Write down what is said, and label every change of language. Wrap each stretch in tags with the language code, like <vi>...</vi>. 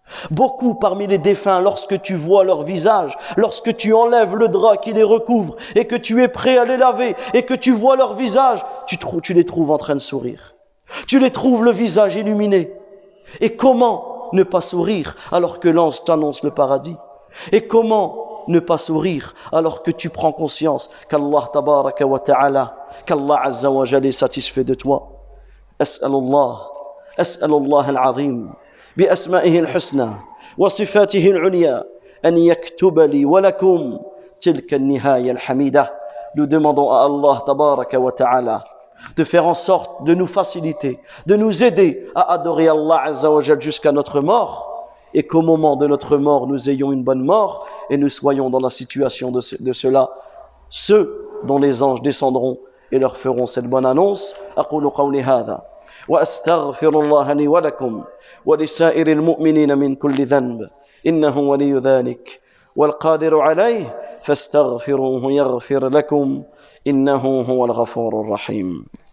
<fr>Beaucoup parmi les défunts, lorsque tu vois leur visage, lorsque tu enlèves le drap qui les recouvre et que tu es prêt à les laver et que tu vois leur visage, tu les trouves en train de sourire. Tu les trouves le visage illuminé. Et comment ne pas sourire alors que l'ange t'annonce le paradis? Et comment ne pas sourire alors que tu prends conscience qu'Allah tabaraka wa ta'ala, qu'Allah azza wa jalla est satisfait de toi?</fr> <ar>As'alullah al-azim بأسمائه الحسنى وصفاته العليا أن يكتب لي ولكم تلك النهاية الحميدة.</ar> <fr>Nous demandons à Allah tabaraka wa ta'ala de faire en sorte de nous faciliter, de nous aider à adorer Allah azza wa jal jusqu'à notre mort, et qu'au moment de notre mort nous ayons une bonne mort et nous soyons dans la situation de ceux-là, ceux dont les anges descendront et leur feront cette bonne annonce.</fr> <ar>أقول قولي هذا وأستغفر الله لي ولكم ولسائر المؤمنين من كل ذنب إنه ولي ذلك والقادر عليه فاستغفروه يغفر لكم إنه هو الغفور الرحيم.</ar>